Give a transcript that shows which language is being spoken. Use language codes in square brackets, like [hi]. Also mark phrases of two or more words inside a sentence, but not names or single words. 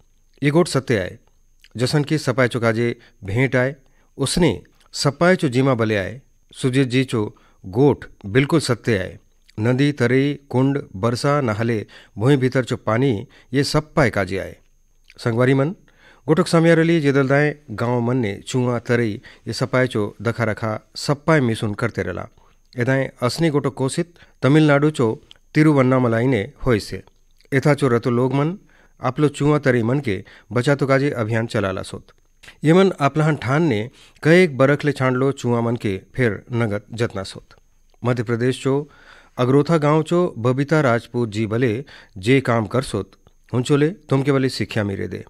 [hlb] ये गोट सत्य आए जसन की सपाय चो काजे भेंट आए उसने सपाय चो जीमा बले आए। सुजीत जी चो गोट बिल्कुल सत्य आए। नदी तरी कुंड बरसा नहाले भूमि भीतर चो पानी ये सप्पाय काजे आए। संगवारी मन गोटक समयारली जेदलदाय गांव मन ने चुआ तरई ये सपाय चो दखा रखा सप्पाय मिसुन करते रला। एदाय असनी गोटक कोसित तमिलनाडु चो तिरुवन्नामलाई ने होय से। एथा चो रतो लोग मन आपलो चुआ तरी मन के बचा तो काजे अभियान चलाला सोत। ये मन आपलाहन ठान ने कएक बरख ले छांडलो चुआ मन के फिर नगत जतना सोत। मध्य प्रदेश चो अगरोथा गांव चो बबीता राजपूत जी बले जे काम कर सोत हुंचोले तुमके बले शिक्षा मिरे दे।